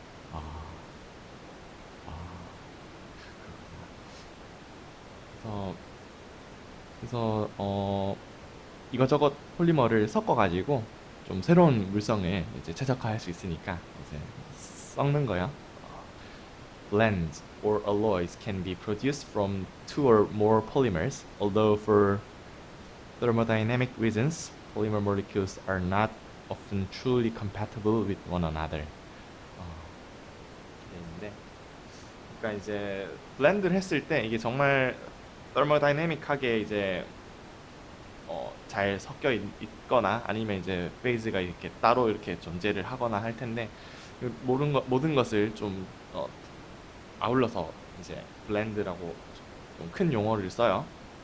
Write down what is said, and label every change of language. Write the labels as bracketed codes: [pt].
[ko] 아, 아, 그래서 이것저것 폴리머를 섞어가지고 좀 새로운 물성을 이제 최적화할 수 있으니까 이제 섞는 거요. [en] Blends or alloys can be produced from two or more polymers, although for thermodynamic reasons, polymer molecules are not often truly compatible with one another. [ko] 있는데, 그러니까 이제 블렌드를 했을 때 이게 정말 thermodynamic하게 이제 잘 섞여 있거나 아니면 이제 페이즈가 이렇게 따로 이렇게 존재를 하거나 할 텐데 모든 것을 좀 아울러서 이제 블렌드라고 좀 큰 용어를 써요.